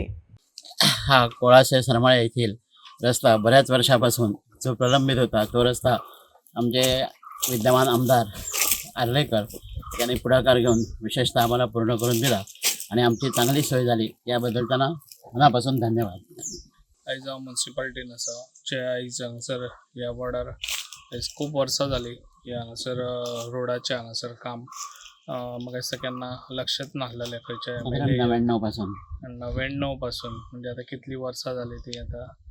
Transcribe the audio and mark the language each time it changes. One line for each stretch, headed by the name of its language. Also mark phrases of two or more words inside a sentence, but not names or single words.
Marathi: हा कोळासे सरमाळे येथील रस्ता बऱ्याच वर्षापासून जो प्रलंबित होता तो रस्ता आमचे विद्यमान आमदार आर्लेकर यांनी पुढाकार घेऊन विशेषतः आम्हाला पूर्ण करून दिला आणि आमची चांगली सोय झाली, याबद्दल त्यांना मनापासून धन्यवाद।
Konkani: आयज हांव म्युनिसिपालिटीन आसा जे आयज हांगासर ह्या वार्डार आयज खूब वर्सां जालीं की हांगासर रोडाचें हांगासर काम म्हाका दिसता केन्ना लक्षात नासलेलें खंयच्या 99 पासून 99 पासून म्हणजे आतां कितलीं वर्सां जालीं ती आतां